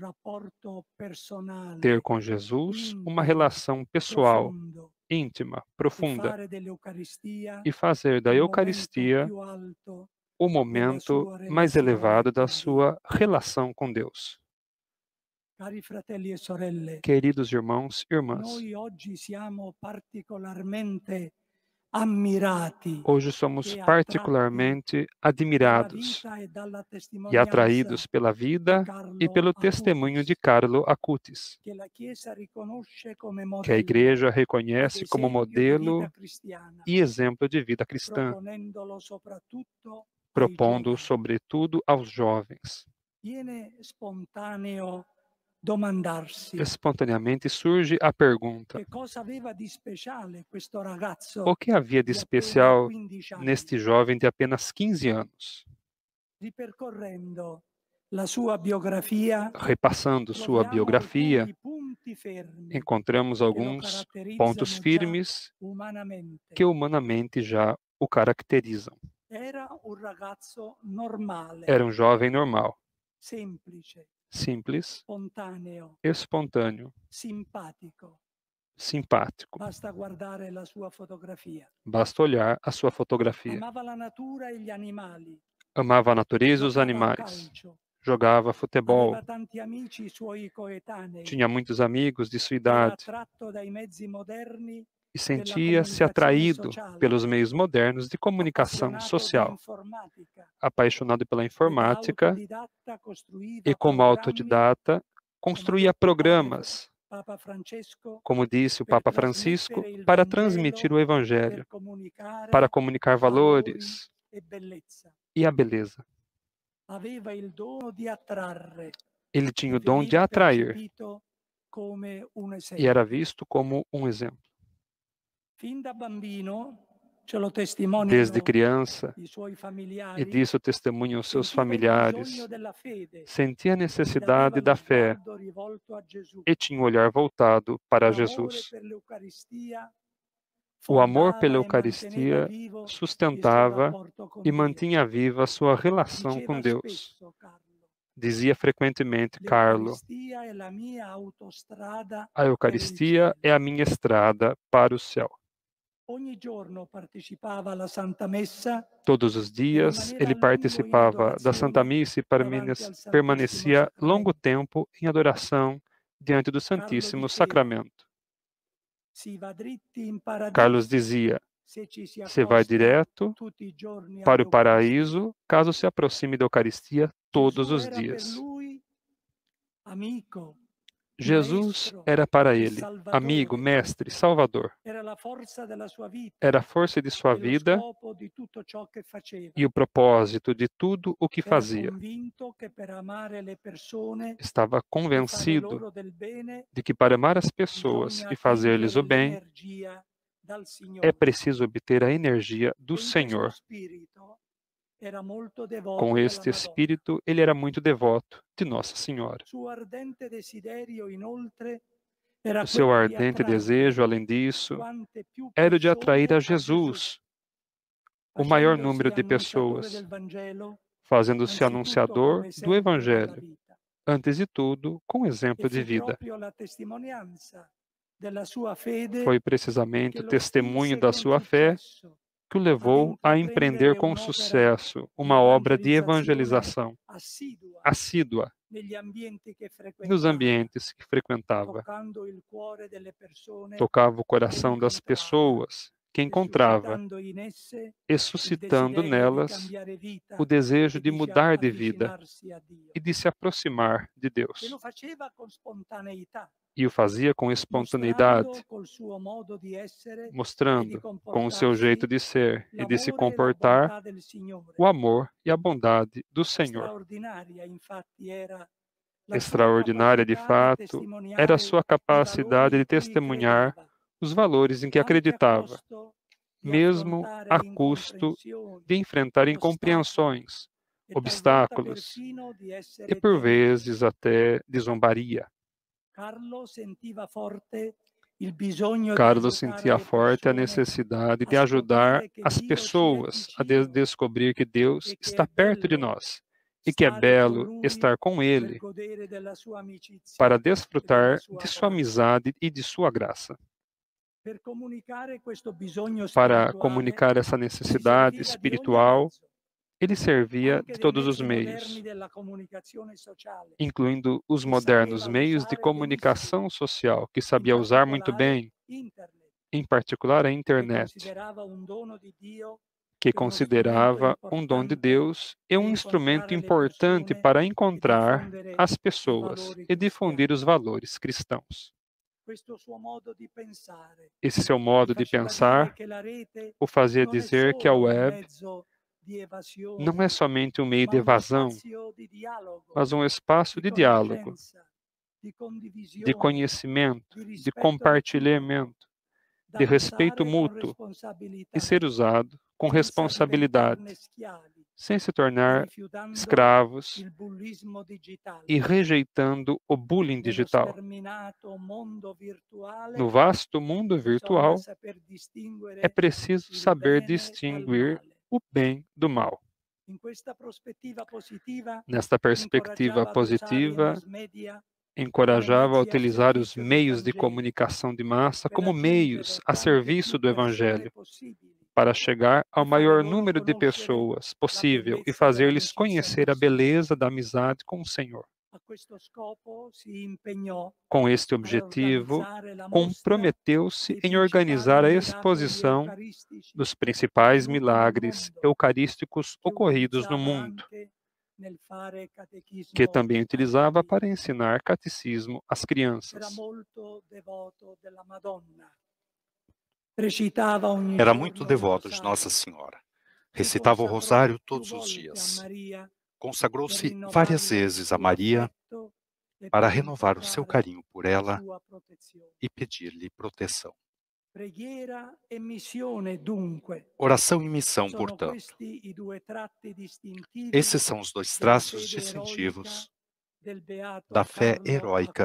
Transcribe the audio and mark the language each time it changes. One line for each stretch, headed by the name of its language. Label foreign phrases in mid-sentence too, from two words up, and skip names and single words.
Portuguese: Ter com Jesus uma relação pessoal, íntima, profunda, e fazer da Eucaristia o momento mais elevado da sua relação com Deus.
Italian: Cari fratelli e sorelle,
Portuguese: Queridos irmãos e irmãs,
Italian: noi oggi siamo particolarmente ammirati
Portuguese: hoje somos
Italian: e attratti
Portuguese: particularmente
Italian: dalla
Portuguese: admirados
Italian: vita e dalla
Portuguese: e
Italian: testimonianza
Portuguese: atraídos pela vida e
Italian: Carlo
Portuguese: pelo testemunho de
Italian: Acutis,
Portuguese: Carlo Acutis,
Italian: che la Chiesa riconosce come
Portuguese: que a
Italian: modello
Portuguese: Igreja
Italian: ed
Portuguese: reconhece como
Italian: esempio di vita
Portuguese: modelo
Italian: cristiana,
Portuguese: e exemplo de vida cristã,
Italian: proponendolo soprattutto ai
Portuguese: propondo
Italian: giovani.
Portuguese: sobretudo aos jovens.
Italian: Viene spontaneo domandarsi
Portuguese: Espontaneamente surge a pergunta:
Italian: che cosa aveva di speciale questo ragazzo
Portuguese: o que havia de
Italian: di appena
Portuguese: especial
Italian: 15 anni.
Portuguese: neste jovem de apenas 15 anos?
Italian: Ripercorrendo la sua biografia,
Portuguese: Repassando sua
Italian: troviamo
Portuguese: biografia,
Italian: alcuni punti fermi
Portuguese: encontramos
Italian: che lo
Portuguese: alguns pontos
Italian: caratterizzano già
Portuguese: firmes
Italian: umanamente.
Portuguese: que humanamente já o caracterizam.
Italian: Era un ragazzo normale,
Portuguese: Era um jovem normal,
Italian: semplice,
Portuguese: simples,
Italian: spontaneo,
Portuguese: espontâneo,
Italian: simpatico.
Portuguese: simpático.
Italian: Basta guardare la sua fotografia.
Portuguese: Basta olhar a sua fotografia.
Italian: Amava la natura e gli animali.
Portuguese: Amava a natureza e os
Italian: Giocava a
Portuguese: animais.
Italian: calcio.
Portuguese: Jogava futebol.
Italian: Aveva tanti amici suoi coetanei.
Portuguese: Tinha muitos amigos de sua
Italian: Era
Portuguese: idade
Italian: attratto dai mezzi moderni
Portuguese: e
Italian: della
Portuguese: sentia-se
Italian: comunicazione
Portuguese: atraído
Italian: sociale,
Portuguese: pelos meios modernos de comunicação
Italian: appassionato di
Portuguese: social.
Italian: informatica
Portuguese: Apaixonado pela
Italian: e da
Portuguese: informática
Italian: autodidatta costruiva
Portuguese: e, como
Italian: programmi,
Portuguese: autodidata,
Italian: come
Portuguese: construía
Italian: ha detto
Portuguese: programas,
Italian: Papa Francesco,
Portuguese: como disse o
Italian: per
Portuguese: Papa Francisco,
Italian: trasmettere il
Portuguese: para
Italian: Vangelo,
Portuguese: transmitir o Evangelho,
Italian: per comunicare
Portuguese: para comunicar
Italian: valori
Portuguese: valores
Italian: e bellezza.
Portuguese: e a beleza.
Italian: Aveva il dono di attrarre
Portuguese: Ele tinha
Italian: e
Portuguese: o dom de
Italian: veniva
Portuguese: atrair
Italian: percepito come un
Portuguese: e
Italian: esempio.
Portuguese: era visto como um exemplo.
Italian: Fin da bambino, ce lo testimoniano
Portuguese: Desde criança,
Italian: i suoi
Portuguese: e
Italian: familiari,
Portuguese: disso testemunham seus
Italian: sentiva il
Portuguese: familiares,
Italian: bisogno della fede
Portuguese: sentia a
Italian: ed aveva
Portuguese: necessidade
Italian: lo
Portuguese: da fé
Italian: sguardo rivolto a Gesù.
Portuguese: e tinha o olhar voltado para
Italian: L'amore
Portuguese: Jesus.
Italian: per l'Eucaristia
Portuguese: O amor
Italian: fondava
Portuguese: pela
Italian: e manteneva
Portuguese: Eucaristia
Italian: vivo il suo
Portuguese: sustentava
Italian: rapporto con
Portuguese: e
Italian: Dio.
Portuguese: mantinha viva sua relação
Italian: Diceva
Portuguese: com Deus.
Italian: spesso Carlo,
Portuguese: Dizia frequentemente Carlo:
Italian: l'Eucaristia è la mia autostrada
Portuguese: a
Italian: per il
Portuguese: Eucaristia
Italian: cielo.
Portuguese: é a minha estrada para o céu.
Italian: Ogni giorno partecipava alla Santa Messa
Portuguese: Todos os dias
Italian: rimaneva
Portuguese: ele
Italian: a lungo in
Portuguese: participava da Santa
Italian: adorazione
Portuguese: Missa e
Italian: davanti al Santissimo
Portuguese: permanecia longo
Italian: Sacramento.
Portuguese: tempo em adoração diante do
Italian: Carlo
Portuguese: Santíssimo
Italian: diceva,
Portuguese: Sacramento.
Italian: si va dritti in paradiso
Portuguese: Carlos dizia:
Italian: se ci si
Portuguese: você vai
Italian: accosta
Portuguese: direto
Italian: tutti i giorni
Portuguese: para o
Italian: all'Eucaristia.
Portuguese: paraíso caso se aproxime da Eucaristia todos
Italian: Gesù
Portuguese: os
Italian: era per
Portuguese: dias.
Italian: lui amico,
Portuguese: Jesus
Italian: maestro
Portuguese: era para
Italian: e
Portuguese: ele amigo,
Italian: salvatore.
Portuguese: mestre, salvador.
Italian: Era la forza della sua vita
Portuguese: Era a força de sua
Italian: e lo
Portuguese: vida
Italian: scopo di tutto ciò che faceva.
Portuguese: e o propósito de tudo o que
Italian: Era
Portuguese: fazia.
Italian: convinto che per amare le persone
Portuguese: Estava
Italian: e fare
Portuguese: convencido
Italian: loro del bene
Portuguese: de que para amar as pessoas
Italian: bisogna
Portuguese: e fazer-lhes o
Italian: attingere
Portuguese: bem,
Italian: l'energia dal
Portuguese: é
Italian: Signore.
Portuguese: preciso obter a energia do
Italian: E in questo
Portuguese: Senhor.
Italian: spirito era molto devoto
Portuguese: Com
Italian: della
Portuguese: este
Italian: Madonna.
Portuguese: espírito, ele era muito devoto de Nossa Senhora.
Italian: Suo ardente desiderio, inoltre, era
Portuguese: O seu
Italian: quello di
Portuguese: ardente
Italian: attrarre
Portuguese: desejo, além disso,
Italian: quante più
Portuguese: era o de atrair
Italian: persone
Portuguese: a
Italian: a Gesù,
Portuguese: Jesus, o maior
Italian: facendosi
Portuguese: número de
Italian: annunciatore
Portuguese: pessoas,
Italian: del Vangelo,
Portuguese: fazendo-se
Italian: anzitutto
Portuguese: anunciador
Italian: come
Portuguese: do
Italian: esempio della
Portuguese: Evangelho,
Italian: vita.
Portuguese: antes de tudo, com exemplo
Italian: E
Portuguese: de
Italian: fu
Portuguese: vida.
Italian: proprio la testimonianza della sua fede
Portuguese: Foi precisamente
Italian: che
Portuguese: o
Italian: lo
Portuguese: testemunho
Italian: spinse
Portuguese: da
Italian: con
Portuguese: sua fé
Italian: successo
Portuguese: que o
Italian: ad
Portuguese: levou a empreender
Italian: intraprendere
Portuguese: com
Italian: un'opera
Portuguese: sucesso
Italian: di
Portuguese: uma obra de
Italian: evangelizzazione
Portuguese: evangelização
Italian: assídua
Portuguese: assídua
Italian: negli ambienti che
Portuguese: nos
Italian: frequentava,
Portuguese: ambientes que frequentava.
Italian: toccando il cuore delle persone
Portuguese: Tocava o
Italian: che
Portuguese: coração das
Italian: incontrava
Portuguese: pessoas que
Italian: e
Portuguese: encontrava
Italian: suscitando in esse
Portuguese: e
Italian: il
Portuguese: suscitando
Italian: desiderio di
Portuguese: nelas
Italian: cambiare vita
Portuguese: o desejo
Italian: e
Portuguese: de
Italian: di
Portuguese: mudar de vida
Italian: avvicinarsi a Dio.
Portuguese: e de se aproximar de
Italian: E
Portuguese: Deus.
Italian: lo faceva con spontaneità,
Portuguese: E o fazia com
Italian: mostrando
Portuguese: espontaneidade,
Italian: col suo modo di essere e di
Portuguese: mostrando com o seu jeito
Italian: comportarsi
Portuguese: de ser e de se
Italian: l'amore e la
Portuguese: comportar
Italian: bontà del Signore.
Portuguese: o amor e a bondade do Senhor.
Italian: Straordinaria, infatti, era la sua
Portuguese: Extraordinária, de
Italian: capacità di
Portuguese: fato, era a
Italian: testimoniare
Portuguese: sua
Italian: i valori
Portuguese: capacidade
Italian: in
Portuguese: de
Italian: cui
Portuguese: testemunhar
Italian: credeva,
Portuguese: os valores em que
Italian: anche a
Portuguese: acreditava,
Italian: costo di
Portuguese: mesmo
Italian: affrontare
Portuguese: a custo
Italian: incomprensioni,
Portuguese: de enfrentar
Italian: ostacoli
Portuguese: incompreensões,
Italian: e talvolta
Portuguese: obstáculos
Italian: perfino di
Portuguese: e,
Italian: essere
Portuguese: por
Italian: ferito.
Portuguese: vezes, até de zombaria.
Italian: Carlo sentiva forte il bisogno di
Portuguese: Carlos
Italian: aiutare
Portuguese: sentia
Italian: le
Portuguese: forte a
Italian: persone
Portuguese: necessidade
Italian: a
Portuguese: de ajudar
Italian: scoprire che
Portuguese: as
Italian: Dio ci è
Portuguese: pessoas a
Italian: vicino
Portuguese: descobrir que Deus
Italian: e che
Portuguese: está
Italian: è
Portuguese: perto de
Italian: bello
Portuguese: nós e que é
Italian: stare con
Portuguese: belo
Italian: Lui
Portuguese: estar com
Italian: per
Portuguese: Ele
Italian: godere della sua amicizia
Portuguese: para
Italian: e della
Portuguese: desfrutar
Italian: sua
Portuguese: de sua graça. amizade e de sua graça.
Italian: Per comunicare questo bisogno
Portuguese: Para
Italian: spirituale
Portuguese: comunicar essa
Italian: si
Portuguese: necessidade
Italian: serviva di ogni
Portuguese: espiritual,
Italian: mezzo,
Portuguese: Ele servia
Italian: anche
Portuguese: de
Italian: dei
Portuguese: todos os
Italian: mezzi
Portuguese: meios,
Italian: moderni della comunicazione sociale,
Portuguese: incluindo os
Italian: che
Portuguese: modernos
Italian: sapeva
Portuguese: meios de
Italian: usare
Portuguese: comunicação social, que
Italian: in
Portuguese: sabia usar muito
Italian: particolare
Portuguese: bem,
Italian: internet,
Portuguese: em particular a
Italian: che
Portuguese: internet,
Italian: considerava un dono di Dio
Portuguese: que
Italian: e uno strumento
Portuguese: considerava um dom de
Italian: importante
Portuguese: Deus e
Italian: di
Portuguese: um instrumento
Italian: incontrare le
Portuguese: importante
Italian: persone
Portuguese: para
Italian: e
Portuguese: encontrar
Italian: diffondere
Portuguese: as
Italian: i
Portuguese: pessoas
Italian: valori
Portuguese: e difundir
Italian: cristiani.
Portuguese: os valores cristãos.
Italian: Questo suo modo di pensare
Portuguese: Esse seu
Italian: gli
Portuguese: modo de
Italian: faceva dire
Portuguese: pensar
Italian: che la rete
Portuguese: o fazia
Italian: non è
Portuguese: dizer que a
Italian: solo un
Portuguese: web
Italian: mezzo di
Portuguese: não
Italian: evasione,
Portuguese: é somente um meio
Italian: ma
Portuguese: de
Italian: uno
Portuguese: evasão,
Italian: spazio di dialogo,
Portuguese: mas um espaço
Italian: di
Portuguese: de diálogo,
Italian: conoscenza, di
Portuguese: de
Italian: condivisione,
Portuguese: conhecimento,
Italian: di
Portuguese: de
Italian: rispetto
Portuguese: compartilhamento,
Italian: da
Portuguese: de respeito
Italian: usare con
Portuguese: mútuo e
Italian: responsabilità,
Portuguese: ser usado com
Italian: senza
Portuguese: responsabilidade,
Italian: diventarne schiavi
Portuguese: sem se
Italian: e
Portuguese: tornar
Italian: rifiutando
Portuguese: escravos
Italian: il bullismo digitale.
Portuguese: e rejeitando o bullying
Italian: Nello
Portuguese: digital.
Italian: sterminato mondo virtuale
Portuguese: No vasto mundo
Italian: bisogna
Portuguese: virtual,
Italian: saper distinguere
Portuguese: é preciso
Italian: il
Portuguese: saber
Italian: bene dal
Portuguese: distinguir
Italian: male.
Portuguese: o bem do mal.
Italian: In questa prospettiva positiva
Portuguese: Nesta perspectiva
Italian: incoraggiava ad usare i
Portuguese: positiva,
Italian: mass media
Portuguese: encorajava a
Italian: come mezzi a
Portuguese: utilizar os
Italian: servizio del
Portuguese: meios de
Italian: Vangelo
Portuguese: comunicação de massa
Italian: per
Portuguese: como
Italian: raggiungere
Portuguese: meios a
Italian: quante
Portuguese: serviço
Italian: più
Portuguese: do
Italian: persone
Portuguese: Evangelho,
Italian: possibili
Portuguese: para chegar ao
Italian: e fare
Portuguese: maior
Italian: loro
Portuguese: número de
Italian: conoscere
Portuguese: pessoas
Italian: la
Portuguese: possível e
Italian: bellezza
Portuguese: fazer-lhes
Italian: dell'amicizia
Portuguese: conhecer
Italian: col
Portuguese: a
Italian: Signore.
Portuguese: beleza da amizade com o Senhor.
Italian: A questo scopo si impegnò
Portuguese: Com este
Italian: a
Portuguese: objetivo,
Italian: organizzare la mostra
Portuguese: comprometeu-se
Italian: dei
Portuguese: em
Italian: principali
Portuguese: organizar a
Italian: miracoli
Portuguese: exposição
Italian: eucaristici
Portuguese: dos principais
Italian: avvenuti nel
Portuguese: milagres
Italian: mondo,
Portuguese: eucarísticos
Italian: che
Portuguese: ocorridos no
Italian: utilizzava
Portuguese: mundo,
Italian: anche nel fare
Portuguese: que
Italian: catechismo
Portuguese: também
Italian: ai
Portuguese: utilizava
Italian: bambini.
Portuguese: para ensinar catecismo às
Italian: Era
Portuguese: crianças.
Italian: molto devoto della Madonna. Recitava ogni
Portuguese: Era muito
Italian: giorno il
Portuguese: devoto de
Italian: rosario.
Portuguese: Nossa Senhora.
Italian: Si
Portuguese: Recitava o
Italian: consacrò
Portuguese: rosário
Italian: più
Portuguese: todos os
Italian: volte a
Portuguese: dias.
Italian: Maria per
Portuguese: Consagrou-se várias
Italian: rinnovarle
Portuguese: vezes
Italian: il
Portuguese: a
Italian: suo
Portuguese: Maria
Italian: affetto e
Portuguese: para
Italian: per
Portuguese: renovar o seu
Italian: implorare
Portuguese: carinho por
Italian: la
Portuguese: ela
Italian: sua protezione.
Portuguese: e pedir-lhe proteção.
Italian: Preghiera e missione, dunque,
Portuguese: Oração e missão,
Italian: sono
Portuguese: portanto.
Italian: questi i due tratti distintivi
Portuguese: Esses são os dois
Italian: della
Portuguese: traços
Italian: fede eroica
Portuguese: distintivos
Italian: del beato
Portuguese: da fé
Italian: Carlo
Portuguese: heróica